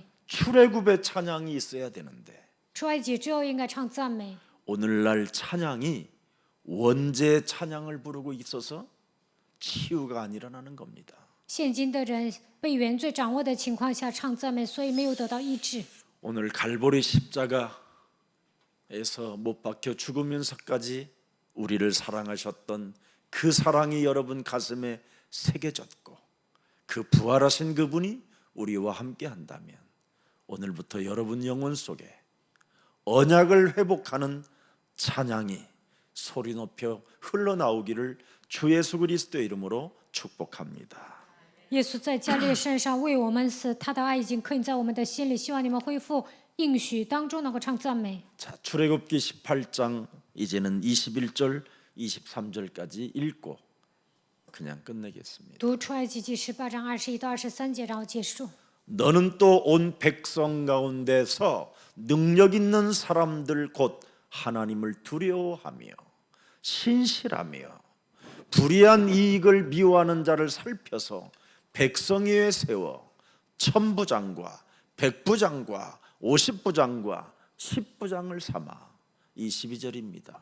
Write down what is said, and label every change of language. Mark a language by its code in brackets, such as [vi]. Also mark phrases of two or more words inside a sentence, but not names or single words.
[ko] 출애굽의 찬양이 있어야 되는데 [zh] 出埃及之后，应该唱赞美。 [ko] 오늘날 찬양이 원죄 찬양을 부르고 있어서 치유가 안 일어나는 겁니다. [zh] 现今的人被原罪掌握的情况下唱赞美，所以没有得到医治。 [ko] 오늘 갈보리 십자가에서 못 박혀 죽으면서까지 우리를 사랑하셨던 그 사랑이 여러분 가슴에 새겨졌고 그 부활하신 그분이 우리와 함께 한다면 오늘부터 여러분 영혼 속에 언약을 회복하는 찬양이 소리 높여 흘러나오기를 주 예수 그리스도의 이름으로 축복합니다. [zh] 耶稣在加利山上为我们死，他的爱已经刻印在我们的心里。希望你们恢复应许当中能够唱赞美。 [ko] 자, 출애굽기 18장 이제는 21절 23절까지 읽고 그냥 끝내겠습니다. [zh] 读出埃及记18章21到23节，然后结束。 [ko] 너는 또 온 백성 가운데서 능력 있는 사람들 곧 하나님을 두려워하며 신실하며 불의한 이익을 미워하는 자를 살펴서 백성 위에 세워 천부장과 백부장과 50부장과 10부장을 삼아 22절입니다.